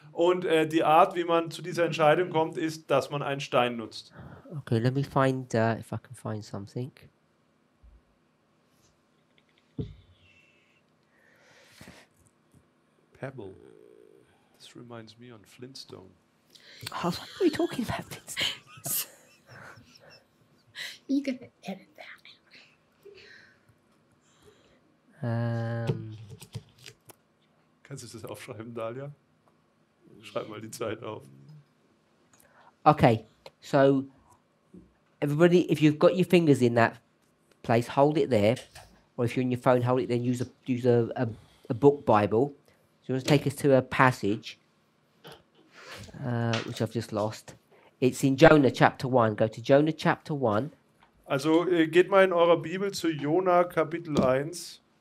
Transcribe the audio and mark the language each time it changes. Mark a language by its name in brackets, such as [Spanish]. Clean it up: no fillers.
[German] Und die Art, wie man zu dieser Entscheidung kommt, ist, dass man einen Stein nutzt. [English] Okay, let me find if I can find something. Pebble. This reminds me on Flintstone. Oh, what are we talking about? You can edit that. [German] Kannst du das aufschreiben, Dalia? Schreib mal die Zeit auf. [English] Okay, so everybody, if you've got your fingers in that place, hold it there, or if you're on your phone, hold it. Then use a book Bible. So you want to take us to a passage, which I've just lost. It's in Jonah chapter 1. Go to Jonah chapter 1. [German] Also geht mal in eurer Bibel zu Jona Kapitel 1.